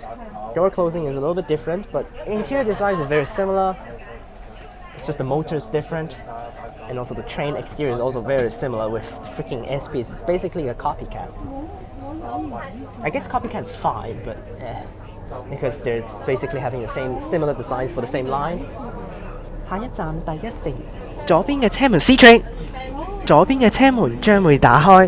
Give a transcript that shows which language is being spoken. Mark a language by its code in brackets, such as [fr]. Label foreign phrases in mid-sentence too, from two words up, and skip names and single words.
[en] Door closing is a little bit different, but interior design is very similar. It's just the motor is different, and also the train exterior is also very similar with the freaking SPs. It's basically a copycat. I guess copycat is fine, but because they're basically having the same similar designs for the same line. [yue] 下一站第一城，左邊嘅車門 C train，左邊嘅車門將會打開。